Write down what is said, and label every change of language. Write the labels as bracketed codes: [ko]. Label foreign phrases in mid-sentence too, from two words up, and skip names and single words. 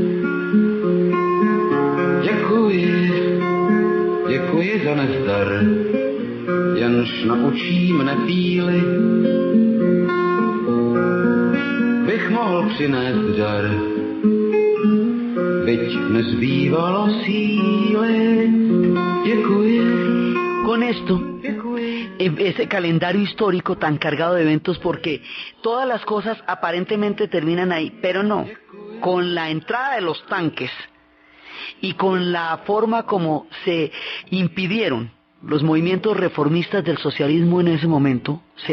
[cs] Děkuji za nezdar, jenž naučí mne píly. Bych mohl přinést dar, byť nezbývalo síly. Děkuji. [es] Con esto, ese calendario histórico tan cargado de eventos, porque todas las cosas aparentemente terminan ahí, pero no. Con la entrada de los tanques y con la forma como se impidieron los movimientos reformistas del socialismo en ese momento, se